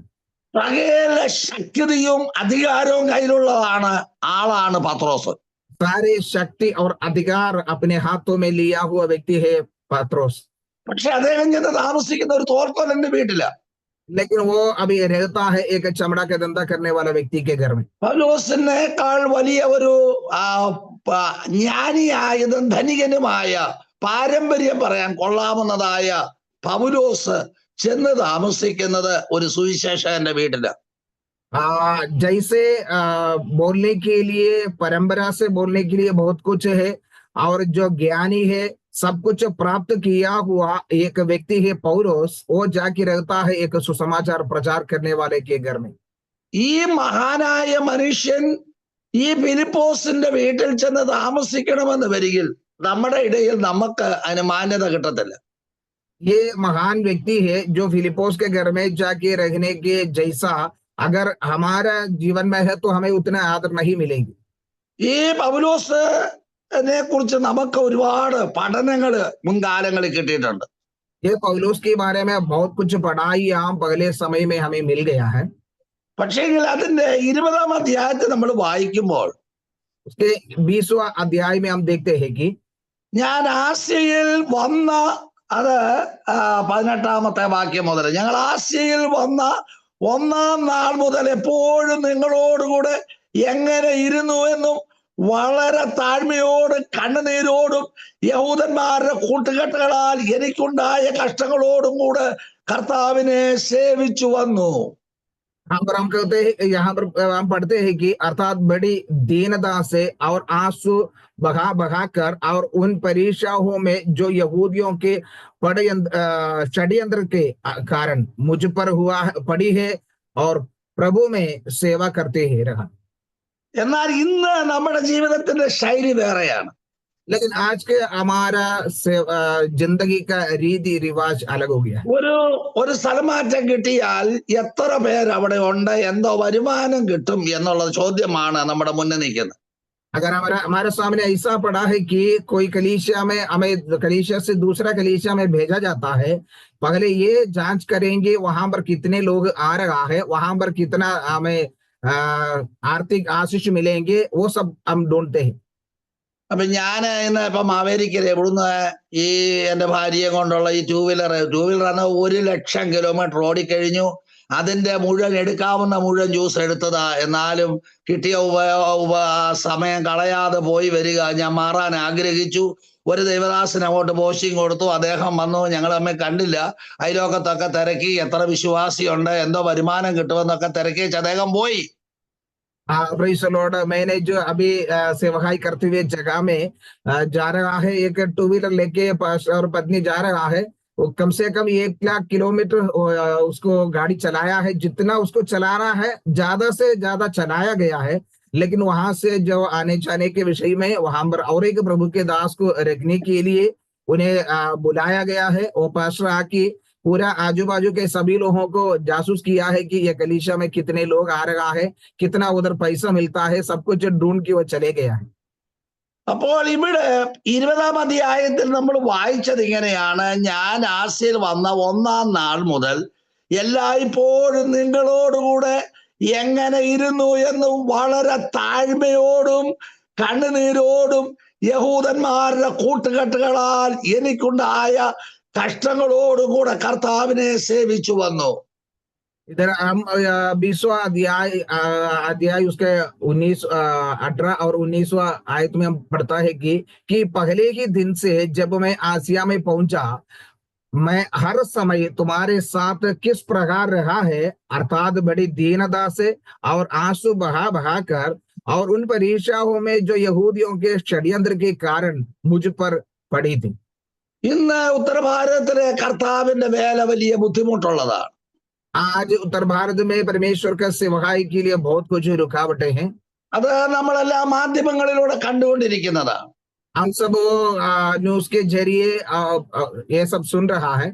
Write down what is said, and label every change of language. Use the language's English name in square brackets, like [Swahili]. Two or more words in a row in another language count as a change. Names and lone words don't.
[Malayalam] സകല ശക്തിയും അധികാരവും കയ്യിലുള്ളതാണ് ആളാണ് പത്രോസ്. [Hindi] सारे शक्ति और अधिकार अपने हाथों में लिया हुआ व्यक्ति है पत्रोस. [Malayalam] പക്ഷെ അദ്ദേഹം ചെന്ന് താമസിക്കുന്ന ഒരു തോൽക്കൊല്ലന്റെ വീട്ടിലാ. [Hindi] लेकिन वो अभी रहता है एक चमड़ा का धंधा करने वाला व्यक्ति के घर में. [Malayalam] പൗലോസിനേക്കാൾ വലിയ ഒരു ജ്ഞാനിയായതും ധനികനുമായ പാരമ്പര്യം പറയാൻ കൊള്ളാവുന്നതായ പൗലോസ് ചെന്ന് താമസിക്കുന്നത് ഒരു സുവിശേഷകന്റെ വീട്ടിലാ. [Hindi] जैसे बोलने के लिए परंपरा से बोलने के लिए बहुत कुछ है और जो ज्ञानी है सब कुछ प्राप्त किया हुआ एक व्यक्ति है पौलोस, वो जाके रहता है एक सुसमाचार प्रचार करने वाले के घर में. [Malayalam] ഈ മഹാനായ മനുഷ്യൻ ഈ ഫിലിപ്പോസിന്റെ വീട്ടിൽ ചെന്ന് താമസിക്കണമെന്ന് വരികിൽ നമ്മുടെ ഇടയിൽ നമുക്ക് അതിന് മാന്യത കിട്ടത്തില്ല. [Hindi] ये महान व्यक्ति है जो फिलिपोस के घर में जाके रहने के जैसा अगर हमारा जीवन में है तो हमें उतना आदर नहीं मिलेगी. [Malayalam] ഈ പൗലോസിനെ കുറിച്ച് നമുക്ക് ഒരുപാട് പഠനങ്ങള് മുൻകാലങ്ങളിൽ കിട്ടിയിട്ടുണ്ട്. [Hindi] ये पौलुस के बारे में बहुत कुछ पढ़ाई हम पहले समय में हमें मिल गया है. [Malayalam] പക്ഷേ അതിന്റെ 20-ാം അധ്യായത്തിൽ നമ്മൾ വായിക്കുമ്പോൾ [Hindi] उसके 20वां अध्याय में हम देखते हैं कि [Malayalam] ഞാൻ ആസ്യയിൽ വന്ന, അത് 18-ാമത്തെ വാക്യം മുതൽ, ഞങ്ങൾ ആസ്യയിൽ വന്ന 1-ാം നാൾ മുതൽ എപ്പോഴും നിങ്ങളോടുകൂടെ എങ്ങനെ ഇരുന്നു എന്നും വളരെ താഴ്മയോടും കണ്ണുനീരോടും യഹൂദന്മാരുടെ കൂട്ടുകെട്ടുകളാൽ എനിക്കുണ്ടായ കഷ്ടങ്ങളോടും കൂടെ കർത്താവിനെ സേവിച്ചു വന്നു. [Hindi] हम कहते हैं, यहाँ पर हम पढ़ते हैं कि अर्थात बड़ी दीनता से और आंसू बहा कर और उन परीक्षाओं में जो यहूदियों के षड्यंत्र के कारण मुझ पर पड़ी है और प्रभु में सेवा करते ही रहा। [Malayalam] എന്നാൽ ഇന്ന് നമ്മുടെ ജീവിതത്തിന്റെ ശൈലി വേറെയാണ്. [Hindi] लेकिन आज के हमारा जिंदगी का रीति रिवाज अलग हो गया है। [Malayalam] ഒരു സ്ഥലമാറ്റം കിട്ടിയാൽ എത്ര പേര് അവിടെ ഉണ്ട്, എന്തോ വരുമാനം കിട്ടും എന്നുള്ള ചോദ്യമാണ് നമ്മുടെ മുന്നിൽ നിൽക്കുന്നത്. [Hindi] अगर हमारे सामने ऐसा पड़ा है कि कोई कलीसिया में हमें कलीसिया से दूसरा कलीसिया में भेजा जाता है, पहले ये जांच करेंगे वहां पर कितने लोग आ रहा है, वहां पर कितना हमें आर्थिक आशीष मिलेंगे, वो सब हम ढूंढते हैं। [Malayalam] അപ്പൊ ഞാൻ ഇന്ന് ഇപ്പൊ മാവേലിക്കര ഇവിടുന്ന് ഈ എന്റെ ഭാര്യയെ കൊണ്ടുള്ള ഈ [English] two wheeler [Malayalam] ആണ് 1,00,000 കിലോമീറ്റർ ഓടിക്കഴിഞ്ഞു. അതിന്റെ മുഴുവൻ എടുക്കാവുന്ന മുഴുവൻ ജ്യൂസ് എടുത്തതാ. എന്നാലും കിട്ടിയ സമയം കളയാതെ പോയി വരിക. ഞാൻ മാറാൻ ആഗ്രഹിച്ചു. ഒരു ദൈവദാസന് അങ്ങോട്ട് പോസ്റ്റിംഗ് കൊടുത്തു. അദ്ദേഹം വന്നു, ഞങ്ങൾ തമ്മിൽ കണ്ടില്ല. അയലോക്കത്തൊക്കെ തിരക്കി, എത്ര വിശ്വാസിയുണ്ട്, എന്തോ വരുമാനം കിട്ടുമെന്നൊക്കെ തിരക്കി അദ്ദേഹം പോയി. [English] Praise the Lord. [Hindi] मैंने जो अभी सेवकाई करते हुए जगह में जा रहा है, एक [English] two wheeler [Hindi] लेके और पत्नी जा रहा है। वो कम से कम 1,00,000 किलोमीटर उसको गाड़ी चलाया है। जितना उसको चलाना है ज्यादा से ज्यादा चलाया गया है। लेकिन वहां से जो आने जाने के विषय में वहां पर और एक प्रभु के दास को रखने के लिए उन्हें बुलाया गया है। वो पास्टर आके पूरा आजू बाजू के सभी लोगों को जासूस किया है कि ये कलीसिया में कितने लोग आ रहा है, कितना उधर पैसा मिलता है, सब कुछ ढूंढ के वो चले गया है। [Malayalam] അപ്പോൾ ഇവിടെ 20-ാം അധ്യായത്തിൽ നമ്മൾ വായിച്ചത് ഇങ്ങനെയാണ്: ഞാൻ ആസ്യയിൽ വന്ന 1-ാം നാൾ മുതൽ എല്ലായ്പ്പോഴും നിങ്ങളോടുകൂടെ എങ്ങനെ ഇരുന്നു എന്ന് വളരെ താഴ്മയോടും കണ്ണുനീരോടും യഹൂദന്മാരുടെ കൂട്ടുകെട്ടുകളാൽ എനിക്കുണ്ടായ കഷ്ടങ്ങളോടും കൂടെ കർത്താവിനെ സേവിച്ചു വന്നു. [Hindi] इधर हम 20वां अध्याय उसके 18 और 19वां आयत में हम पढ़ता है कि पहले ही दिन से जब मैं आसिया में पहुंचा, मैं हर समय तुम्हारे साथ किस प्रकार रहा है, अर्थात बड़ी दीनता से और आंसू बहा बहा कर, और उन परीक्षाओं में जो यहूदियों के षड्यंत्र के कारण मुझ पर पड़ी थी। [Malayalam] ഇന്ന് ഉത്തരഭാരതത്തിലെ കർത്താവിന്റെ വേല വലിയ ബുദ്ധിമുട്ടുള്ളതാണ്. [Hindi] आज उत्तर भारत में परमेश्वर का सेवकाई के लिए बहुत कुछ रुकावटें हैं। [Malayalam] അത് നമ്മളെല്ലാം മാധ്യമങ്ങളിലൂടെ കണ്ടുകൊണ്ടിരിക്കുന്നതാണ്. [Hindi] हम सब न्यूज के जरिए ये सब सुन रहा है।